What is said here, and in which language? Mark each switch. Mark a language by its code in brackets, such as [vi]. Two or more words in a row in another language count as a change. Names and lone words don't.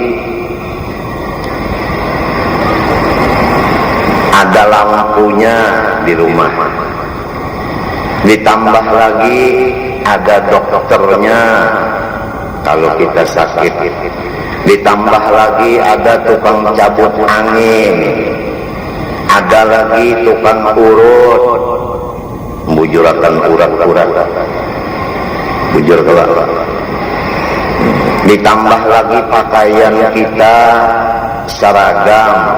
[id] ada lampunya di rumah, ditambah lagi ada dokternya kalau kita sakit, ditambah lagi ada tukang cabut angin, ada lagi tukang urut, bujurakan urat-urat, bujur kelak, ditambah lagi pakaian kita seragam.